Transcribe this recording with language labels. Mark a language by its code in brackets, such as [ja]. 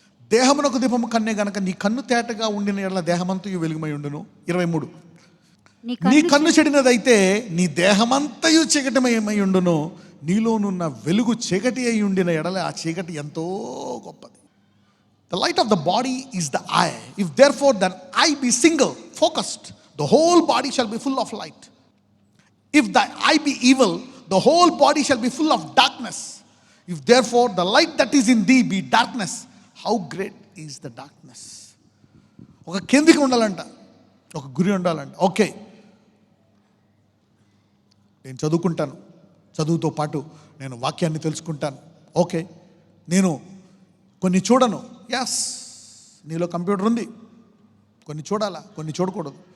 [te] దేహమునకు దీపము కన్నే గనక నీ కన్ను తేటగా ఉండిన ఎడల దేహమంతయు వెలుగుమై ఉండును. 23. నీ కన్ను చెడినదైతే నీ దేహమంతయు చీకటిమయమై ఉండును. నీలోనున్న వెలుగు చీకటి అయి ఉండిన ఎడల ఆ చీకటి ఎంతో గొప్పది. [en] The light of the body is the eye. If therefore the eye be single, focused, the whole body shall be full of light. If the eye be evil, the whole body shall be full of darkness. If therefore the light that is in thee be darkness, how great is the darkness. [te] ఒక కేంద్రిక ఉండాలంట, ఒక గురి ఉండాలంట. Okay, నేను చదువుకుంటాను, చదువుతో పాటు నేను వాక్యాన్ని తెలుసుకుంటాను. ఓకే, నేను కొన్ని చూడను. ఎస్, నీలో కంప్యూటర్ ఉంది, కొన్ని చూడాలా, కొన్ని చూడకూడదు.